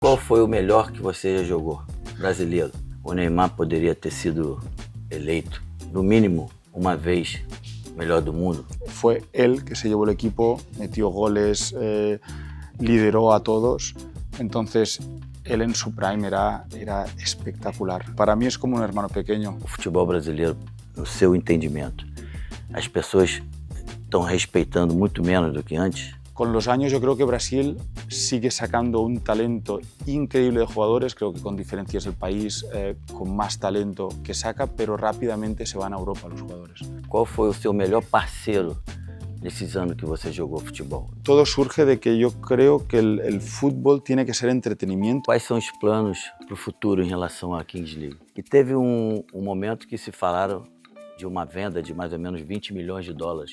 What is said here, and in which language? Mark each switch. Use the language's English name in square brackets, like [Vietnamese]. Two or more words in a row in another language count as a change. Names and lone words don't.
[Portuguese] Qual foi o melhor que você já jogou, brasileiro? O Neymar poderia ter sido eleito, no mínimo, uma vez, melhor do mundo. [Spanish] Fue él que se llevó el equipo, metió goles, lideró a todos. Entonces, él en su prime era espectacular. Para mí es como un hermano pequeño. [Portuguese] O futebol brasileiro, no seu entendimento, as pessoas estão respeitando muito menos do que antes? [Spanish] Con los años yo creo que Brasil sigue sacando un talento increíble de jugadores, creo que con diferencia es el país con más talento que saca, pero rápidamente se van a Europa los jugadores. [Portuguese] Qual foi o seu melhor parceiro nesses anos que você jogou futebol? [Spanish] Todo surge de que yo creo que el fútbol tiene que ser entretenimiento. [Portuguese] Quais são os planos para o futuro em relação à Kings League? E teve um momento que se falaram de uma venda de mais ou menos 20 milhões de dólares.